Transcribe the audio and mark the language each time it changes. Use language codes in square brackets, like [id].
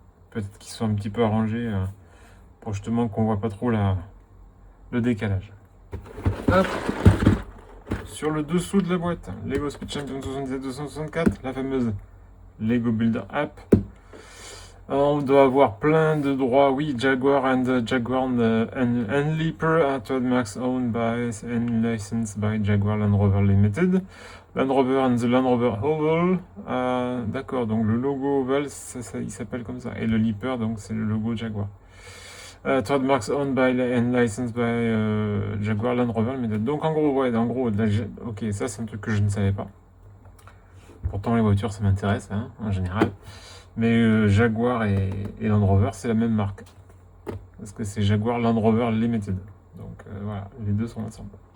[fr] Peut-être qu'ils sont un petit peu arrangés pour justement qu'on voit pas trop le décalage. Hop. Sur le dessous de la boîte, Lego Speed Champion 77-264, la fameuse Lego Builder App. On doit avoir plein de droits. [en] Oui, Jaguar and Jaguar and Leaper are trademarks owned by and licensed by Jaguar Land Rover Limited. Land Rover and the Land Rover Oval. [fr] D'accord, donc le logo Oval, il s'appelle comme ça. Et le Leaper, donc c'est le logo Jaguar. [en] Trademarks owned by and licensed by Jaguar Land Rover Limited. [fr] Donc en gros, ok, ça c'est un truc que je ne savais pas. Pourtant les voitures ça m'intéresse en général. Mais Jaguar et Land Rover c'est la même marque. Parce que c'est Jaguar Land Rover Limited. Donc voilà, les deux sont ensemble.